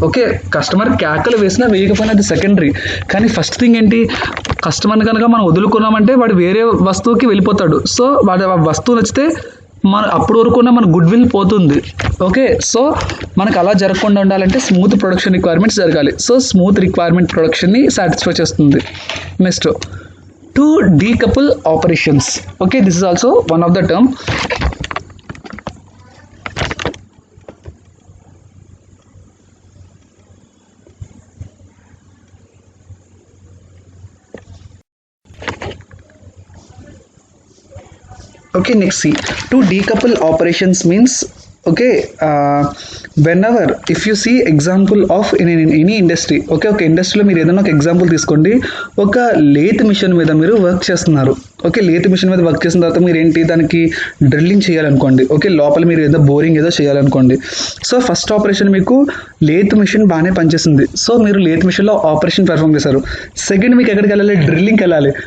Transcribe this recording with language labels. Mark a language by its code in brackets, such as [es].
[te] Okay, customer కేకలు వేసినా వేయకపోయినా అది సెకండరీ. కానీ ఫస్ట్ థింగ్ ఏంటి, కస్టమర్ని కనుక మనం వదులుకున్నామంటే వాడు వేరే వస్తువుకి వెళ్ళిపోతాడు. సో వాడు ఆ వస్తువు నచ్చితే మన అప్పుడు వరకున్న మన గుడ్ విల్ పోతుంది. ఓకే, సో మనకు అలా జరగకుండా ఉండాలంటే స్మూత్ ప్రొడక్షన్ రిక్వైర్మెంట్స్ జరగాలి. సో స్మూత్ రిక్వైర్మెంట్ ప్రొడక్షన్ని సాటిస్ఫై చేస్తుంది. Next, [en] to decouple operations. Okay, this is also one of the term. Okay, next see, to decouple operations means, okay, whenever if you see example of in any industry, okay, [te] ఒక ఇండస్ట్రీలో మీరు ఏదైనా ఒక example తీసుకోండి. ఒక lathe machine మీద మీరు work చేస్తున్నారు. ఓకే, లేత్ మిషన్ మీద వర్క్ చేసిన తర్వాత మీరు ఏంటి దానికి డ్రిల్లింగ్ చేయాలనుకోండి. ఓకే, లోపల మీరు ఏదో బోరింగ్ ఏదో చేయాలనుకోండి. సో ఫస్ట్ ఆపరేషన్ మీకు లేత్ మిషన్ బాగానే పనిచేస్తుంది. సో మీరు లేత్ మిషన్లో ఆపరేషన్ పెర్ఫామ్ చేశారు. సెకండ్ మీకు ఎక్కడికి వెళ్ళాలి? డ్రిల్లింగ్కి వెళ్ళాలి.